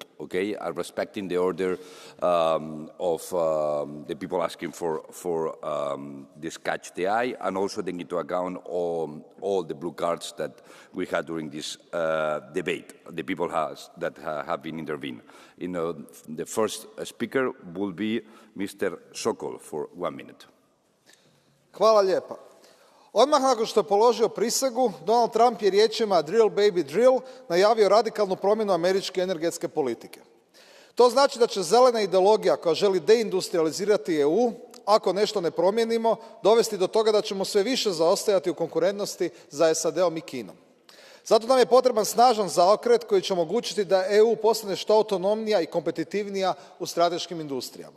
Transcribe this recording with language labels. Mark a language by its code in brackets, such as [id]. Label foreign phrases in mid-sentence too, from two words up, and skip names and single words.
[en] Okay, respecting the order of the people asking for this Catch the Eye, and also taking into account all the blue cards that we had during this debate. The people that have been intervened. The first speaker will be Mr. Sokol for 1 minute. [hr] Hvala lijepa. Odmah nakon što je položio prisegu, Donald Trump je riječima [en] drill baby drill [hr] najavio radikalnu promjenu američke energetske politike. To znači da će zelena ideologija koja želi deindustrializirati EU, ako nešto ne promijenimo, dovesti do toga da ćemo sve više zaostajati u konkurentnosti za SAD-om i Kinom. Zato nam je potreban snažan zaokret koji će omogućiti da EU postane što autonomnija i kompetitivnija u strateškim industrijama.